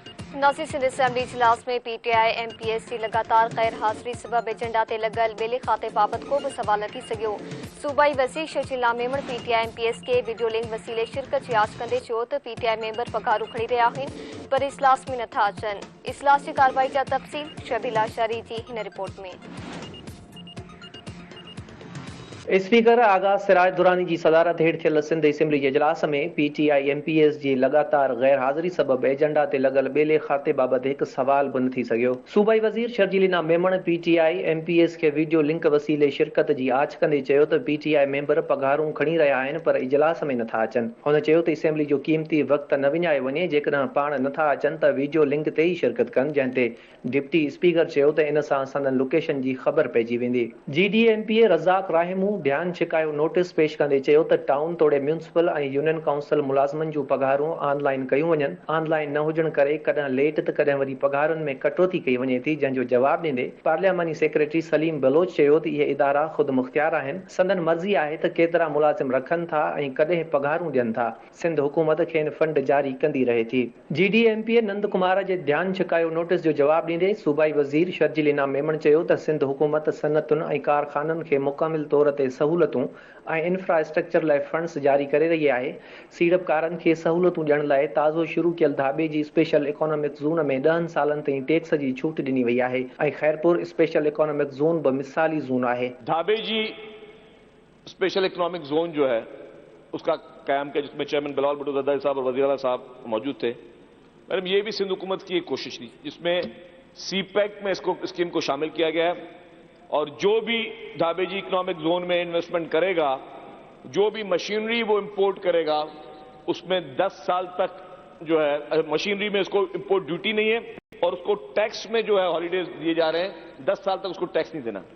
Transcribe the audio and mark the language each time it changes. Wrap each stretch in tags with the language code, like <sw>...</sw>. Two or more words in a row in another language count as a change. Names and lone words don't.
<sd>नासिर सिंध असम्बली इजलास में PTI MPS की लगातार गैर हाज़िरी सबब एजेंडा ते लगल बेले खाते बाबत को भी सवाल थी सघियो। सूबाई वज़ीर शर्जीला मेमण PTI MPS के</sd> <en>video link</en> <sd>वसीले शिरकत जी आच कंदे चयो त PTI मेंबर पगारूं खणी रहिया आहिनि पर इजलास में नथा अचनि। इजलास जी कार्रवाई जा तफ़सील शबीर लाशारी जी हिन रिपोर्ट में। स्पीकर आगाज़ सिराज दुरानी की सदारत हेठ थियल सिंध असम्बली जे इजलास में PTI MPS जी लगातार गैर हाज़िरी सबब एजेंडा ते लगल बेले खाते बाबत एक सवाल बि न थी सघियो। सूबाई वज़ीर शर्जीला मेमण PTI MPS के</sd> <en>video link</en> <sd>वसीले शिरकत जी आच कंदे चयो त PTI मेंबर पगारूं खणी रहिया आहिनि पर इजलास में नथा अचनि। हुन चयो त असम्बली जो कीमती वक़्त न विञायो वञे, जेकॾहिं पाण नथा अचनि त</sd> <en>video link</en> <sd>ते ई शिरकत कनि, जंहिं ते डिप्टी स्पीकर चयो त इन सां संदन लोकेशन जी ख़बर पइजी वेंदी। GDMPA रज़ाक राहिमू ध्यान छिकायो नोटिस पेश कंदे चयो त टाउन तोड़े म्यूनिसिपल ऐं यूनियन काउंसिल मुलाज़िमनि जूं पघारूं ऑनलाइन कयूं वञनि। ऑनलाइन न हुजण करे कॾहिं लेट त कॾहिं वरी पघारुनि में कटौती कई वञे थी, जंहिंजो जवाब ॾींदे पार्लियामानी सेक्रेटरी सलीम बलोच चयो त इहे इदारा ख़ुदि मुख़्तियार आहिनि, संदन मर्ज़ी आहे त केतिरा मुलाज़िम रखनि था ऐं कॾहिं पघारूं ॾियनि था। सिंध हुकूमत खेनि फंड जारी कंदी रहे थी। GDMPA नंद कुमार जे ध्यान छिकायो नोटिस जो जवाब ॾींदे सूबाई वज़ीर शर्जीला मेमण चयो त सिंध हुकूमत सनअतुनि ऐं कारखाननि खे मुकमिल तौर ते सहूलतूं ऐं इंफ्रास्ट्रक्चर लाइ फंड्स जारी करे रही आहे। सीड़पकारनि खे सहूलतूं ॾियण लाइ ताज़ो शुरू कयल धाबे जी</sd> <en>special economic zone</en> <sd>में 10 सालनि ताईं टैक्स जी छूट ॾिनी वई आहे ऐं खैरपुर</sd> <en>special economic zone</en> <sd>बि मिसाली ज़ोन आहे।</sd> <ur>دھابے جی</ur> <en>special economic zone</en> <ur>جو ہے اس کا قائم کیا، جس میں چیئرمین بلاول بھٹو زرداری صاحب اور وزیر اعلیٰ صاحب موجود تھے. میڈم، یہ بھی سندھ حکومت کی ایک کوشش تھی جس میں CPEC میں اس کو اسکیم کو شامل کیا گیا ہے اور جو بھی دھابے جی</ur> <en>economic zone</en> <ur>میں انویسٹمنٹ کرے گا، جو بھی مشینری وہ امپورٹ کرے گا، اس میں 10 سال تک جو ہے مشینری میں اس کو</ur> <en>import duty</en> <ur>نہیں ہے اور اس کو ٹیکس میں جو ہے ہالیڈیز دیے جا رہے ہیں، 10 سال تک اس کو ٹیکس نہیں دینا.</ur>